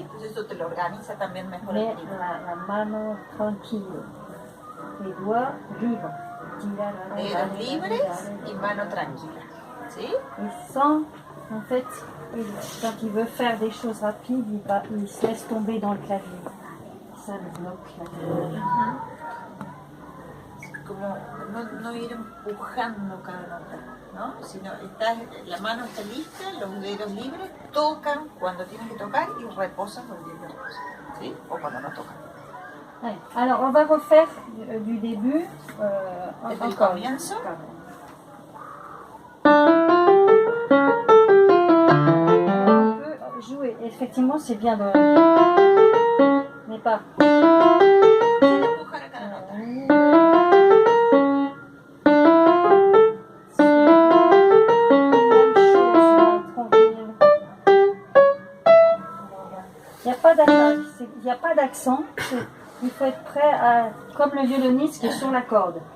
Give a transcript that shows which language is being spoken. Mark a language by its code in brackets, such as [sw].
[es] Entonces eso te lo organiza también mejor. [fr] Mais [es] la mano [fr] tranquille, les doigts libres. [es] Dedos libres y mano tranquila, ¿sí? [fr] Il sent, en fait, quand il veut faire des choses rapides, il se laisse tomber dans le clavier. Ça le bloque. [es] Como no ir empujando cada nota, ¿no? Sino la mano está lista, los dedos libres, tocan cuando tienen que tocar y reposan cuando tienen que reposar, ¿sí? O cuando no tocan. [fr] Ouais. Alors on va refaire du début [es] Desde el comienzo. [fr] On peut jouer, effectivement c'est bien de... mais pas... Il n'y a pas d'accent, il faut être prêt à, comme le violoniste qui est sur la corde.